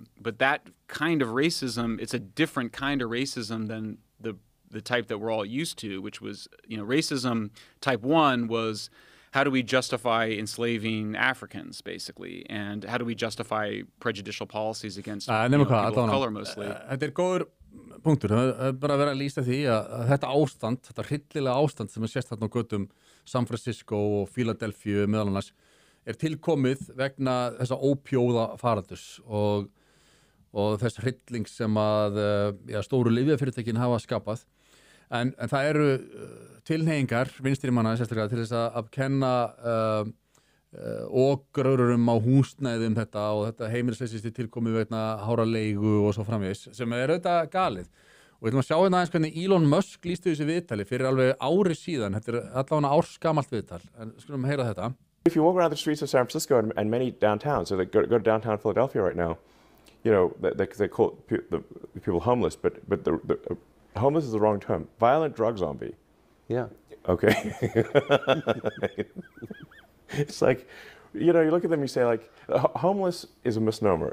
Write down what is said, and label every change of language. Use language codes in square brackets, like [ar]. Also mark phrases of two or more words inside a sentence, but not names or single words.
[en] But that kind of racism, it's a different kind of racism than the type that we're all used to, which was, you know, racism type 1 was, how do we justify enslaving Africans, basically? And how do we justify prejudicial policies against people of color, mostly? [is] Þetta góður punktur. Það bara verið að lýsa því að þetta ástand, þetta hryllilega ástand sem sést þarna á götum San Francisco og Philadelphia meðal annars, tilkomið vegna þessa ópjóða faraldurs og þess hryllings sem að stóru lyfjafyrirtækin hafa skapað. En það eru tilhneigingar vinstrimanna sérstaklega til þess að kenna ogrörum á húsnæði þetta og þetta heimilisleysi tilkomið vegna hára leigu og svo framvegis, sem auðvitað galið. Og við ætlum að sjá aðeins hvernig Elon Musk lýsti þessu viðtali fyrir alveg ári síðan. Þetta allavega ársgamalt viðtal, en skulum heyra þetta. [en] If you walk around the streets of San Francisco and many downtowns, so they go to downtown Philadelphia right now, you know, they call the people homeless, but the homeless is the wrong term. Violent drug zombie. Yeah. Okay. It's like, you know, you look at them, you say, like, homeless is a misnomer.